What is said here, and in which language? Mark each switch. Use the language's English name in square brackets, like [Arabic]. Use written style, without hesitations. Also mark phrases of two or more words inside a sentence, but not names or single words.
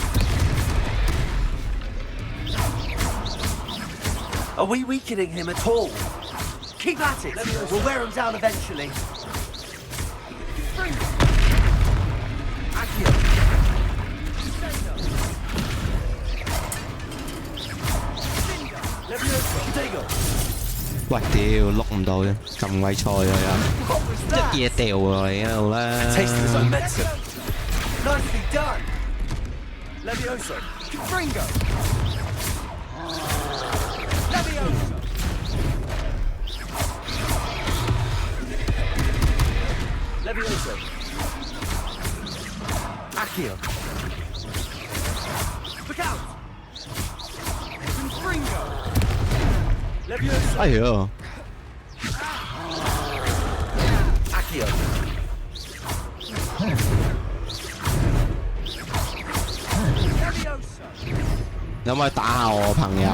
[English] Are we weakening him at all? Keep at it. We'll wear him down eventually. Accio. Levioso, Dago. [Cantonese] 喂，屌，碌唔到嘅，咁鬼菜啊！一嘢掉落嚟嗰度啦。 [English] Nicely done. Levioso, Confringo. Levioso. Levioso. Accio. Look out. Confringo. Levioso. [Cantonese] 哎呀！ [English] Accio. [Cantonese] 有冇去打下我朋友？